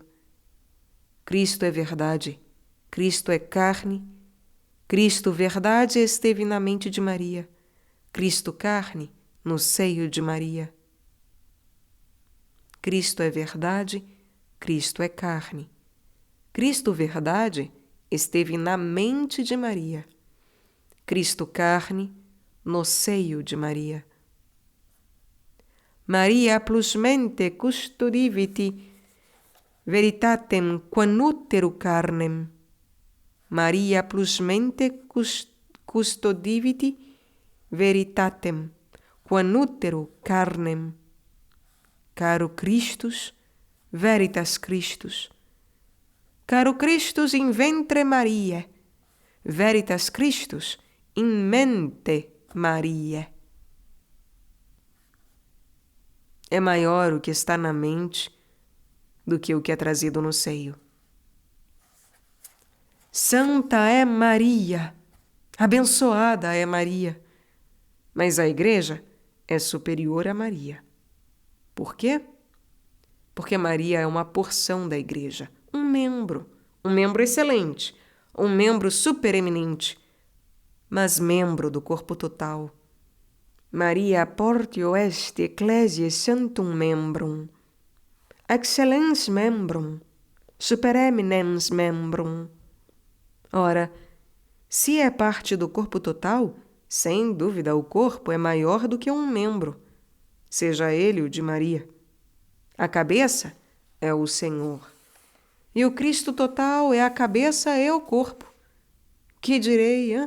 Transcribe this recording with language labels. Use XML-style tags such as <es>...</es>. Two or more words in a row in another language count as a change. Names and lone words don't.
<pt>Cristo é verdade, Cristo é carne, Cristo verdade esteve na mente de Maria, Cristo carne no seio de Maria. Cristo é verdade, Cristo é carne. Cristo verdade esteve na mente de Maria, Cristo carne no seio de Maria.</pt> <la>Maria plus mente custodivit veritatem quam utero carnem. Maria plus mente custodivit veritatem quam utero carnem. Caro Christus, veritas Christus. Caro Christus in ventre Mariae, veritas Christus in mente Mariae.</la> <pt>É maior o que está na mente do que o que é trazido no seio. Santa é Maria, abençoada é Maria, mas a Igreja é superior a Maria. Por quê? Porque Maria é uma porção da Igreja, um membro excelente, um membro supereminente, mas membro do corpo total.</pt> <la>Maria portio est ecclesiae sanctum membrum. excellens membrum, super eminens membrum.</la> <pt>Ora, se é parte do corpo total, sem dúvida o corpo é maior do que um membro, seja ele o de Maria. A cabeça é o Senhor, e o Cristo total é a cabeça e o corpo. Que direi, hein?</pt>